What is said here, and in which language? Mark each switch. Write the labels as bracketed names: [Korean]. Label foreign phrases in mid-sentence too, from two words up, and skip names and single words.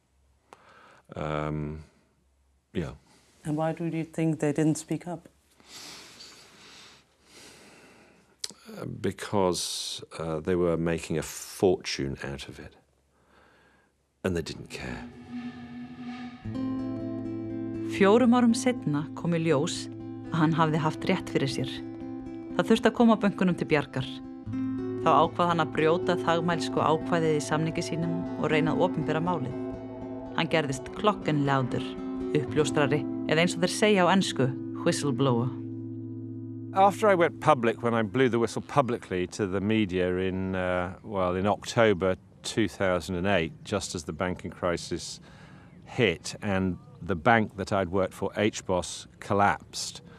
[English] Yeah. And why do you think they didn't speak up? Because they were making a fortune out of it. And they didn't care. [Icelandic] 4 árum seinna kom í ljós að hann hafði haft rétt fyrir sér. Það þurfti að koma bönkunum til bjargar. Þá ákvað hann að brjóta þagmælsku ákvæðið í samningi sínum og reyna að opinbera málið. Hann gerðist Klokkenluider, uppljóstrari, eða eins og þeir segja á ensku, [English] Whistleblower. After I went public, when I blew the whistle publicly to the media in October 2008, just as the banking crisis hit and the bank that I'd worked for, HBOS, collapsed,